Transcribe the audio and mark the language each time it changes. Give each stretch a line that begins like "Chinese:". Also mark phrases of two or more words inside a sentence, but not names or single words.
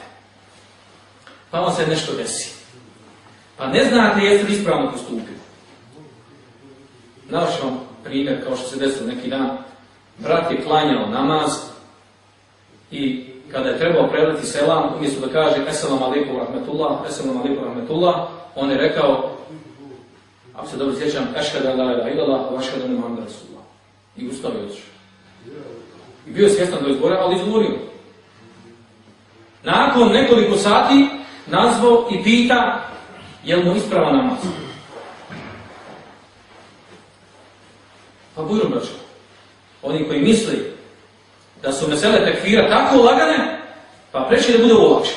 Bosnian: Pa vam se nešto desi. Pa ne znate jeste li ispravno postupili. Navešao vam primjer kao što se desilo neki dan. Brat je klanjao namaz i kada je trebao predati selam, umjesto da kaže
Arabic: السلام عليكم ورحمة الله, السلام عليكم ورحمة الله,
Bosnian: on je rekao, ako se dobro sjećam,
Arabic: أشهد أن لا إله إلا الله وأشهد أن محمدا رسول الله.
Bosnian: I ustao je otišao. I bio je svjestan da izgovorio, ali izgovorio. Nakon nekoliko sati nazvao i pita je li mu ispravan namaz. Pa bujro braćo, oni koji misli da su mesele tekfira tako lagane, pa preći da bude olakši.